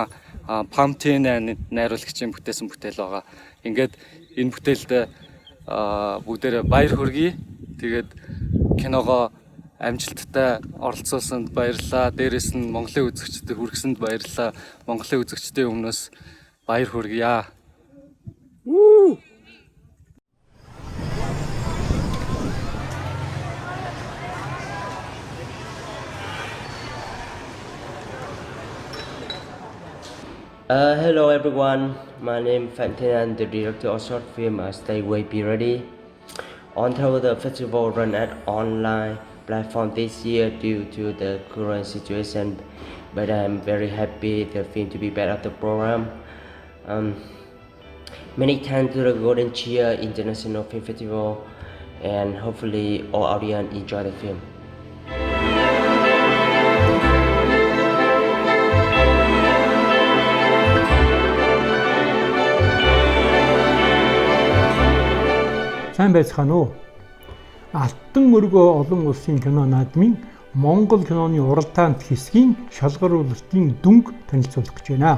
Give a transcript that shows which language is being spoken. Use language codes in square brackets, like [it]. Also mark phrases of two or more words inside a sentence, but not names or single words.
[mn] Pamtin найруулагчийн бүтээсэн бүтээл байгаа. Ингээд энэ бүтээлд бүгдээрээ баяр хүргэе. Тэгээд киногоо амжилттай оролцуулсанд баярлалаа. Дээрээс нь Монголын үзэгчдэд хүргэсэнд баярлалаа. Монголын үзэгчдийн өмнөөс баяр хүргье. [en] Hello everyone, my name is Fantin and the director of short film Stay Awake, Be Ready. Although the festival run at online platform this year due to the current situation, but I'm very happy the film to be back at the program. Many thanks to the Golden Cheer International Film Festival, and hopefully all audience enjoy the film. [mn] Сайн байцгаана уу. Алтан өргөө олон улсын кино наадмын Монгол киноны уралдаант хэсгийн шалгаруулалтын дүнг танилцуулах гэж байна.